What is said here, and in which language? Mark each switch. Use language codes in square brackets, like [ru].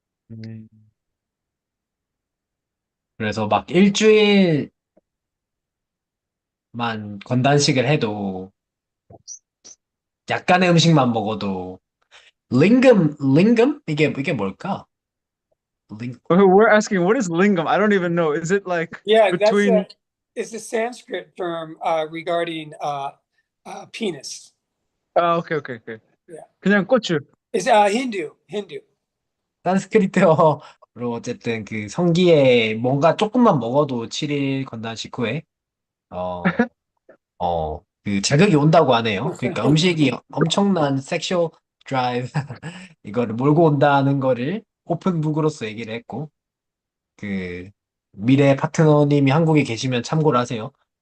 [ko] 음. 그래서 막 일주일만 건단식을 해도 약간의 음식만 먹어도 링금? 이게 뭘까? 링 [en] We're asking, what is lingam? I don't even know. Is it like Yeah, between? it's a Sanskrit term regarding penis. 오케이, 오케이, 오케이. Yeah. [ko] 그냥 고추. [en] It's Hindu. [ko] 산스크리트어로 어쨌든 그 성기에 뭔가 조금만 먹어도 7일 건단식 후에 어, 그 자극이 온다고 하네요. 그러니까 음식이 엄청난 섹슈얼 드라이브 이거를 몰고 온다는 거를 오픈북으로서 얘기를 했고 그 미래 파트너님이 한국에 계시면 참고를 하세요.